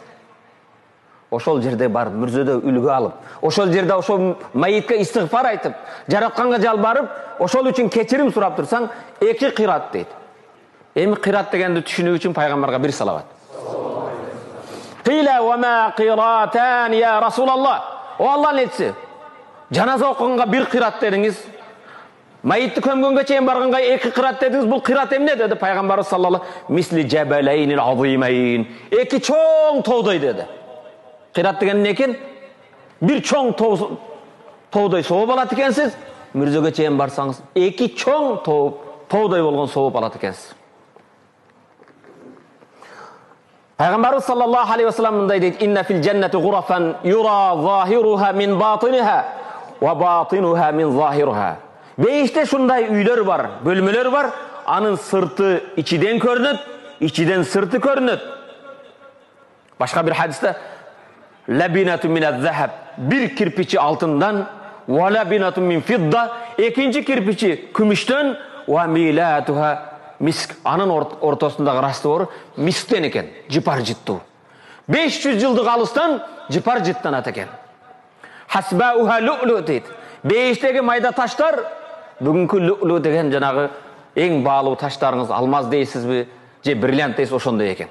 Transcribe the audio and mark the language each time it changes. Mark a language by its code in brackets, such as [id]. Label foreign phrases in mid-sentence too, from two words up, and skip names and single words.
[ky] Ошол жерде барып мүрзөдө үлгү алып, ошол жерде ошол майытка истигфар айтып, жаратканга жалбарып, ошол үчүн кечирим сурап турсаң, 2 кырат дейт. Эми кырат дегенди түшүнүү үчүн пайгамбарга бир салават. [ar] قيل وما القيراطان يا رسول الله. [ky] О Аллахтын элчиси, жаназа окуганга бир кырат дедиңиз. Майытты көмгөнгө чейин барганга 2 кырат дедиңиз, бул кырат эмне dedi пайгамбарыбыз [ar] صلى الله مثل الجبلين العظيمين. [ky] 2 чоң тоодой деди. Кырат деген эмне экен? Бир чоң тоодой сооп алат экенсиз, мүрзөгө чейин барсаңыз 2 чоң тоодой болгон сооп алат экенсиз. Пайгамбарыбыз [ar] صلى الله عليه وسلم [ky] мындай дейт: [ar] "إن في الجنة غرفا يرى ظاهرها من باطنها وباطنها من ظاهرها." [ky] Бейиште шундай үйлөр бар, бөлмөлөр бар, анын сырты ичиден көрүнөт, ичиден сырты көрүнөт. Башка бир хадисте [ar] لبنة من الذهب, [ky] бир кирпичи алтындан, [ar] ولبنة من فضة, [ky] экинчи кирпичи күмүштөн, [ar] وملاطها مسك, [ky] анын ортосундагы раствор мисктен экен, жыпар жыттуу. 500 жылдык алыстан жыпар жыттанат экен. [ar] حصباؤها لؤلؤ дейт. [ky] Бейиштеги майда таштар бүгүнкү лу'лу деген жанагы эң баалуу таштарыңыз, алмаз дейсизби, же бриллиант дейсиз, ошондой экен.